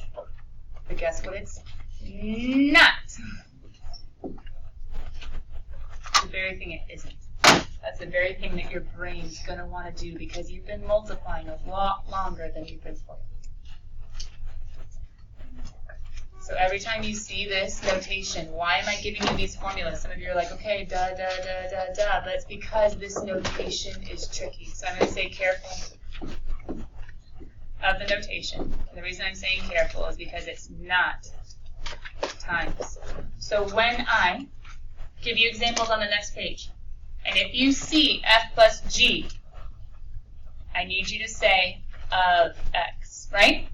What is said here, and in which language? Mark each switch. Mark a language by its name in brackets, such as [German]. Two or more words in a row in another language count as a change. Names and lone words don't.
[English] But guess what it's not? The very thing it isn't. That's the very thing that your brain's going to want to do because you've been multiplying a lot longer than you've been foiling. So every time you see this notation, why am I giving you these formulas? Some of you are like, okay, duh, duh, duh, duh, duh, but it's because this notation is tricky. So I'm going to say careful of the notation. And the reason I'm saying careful is because it's not times. So when I give you examples on the next page, and if you see F plus G, I need you to say of X, right?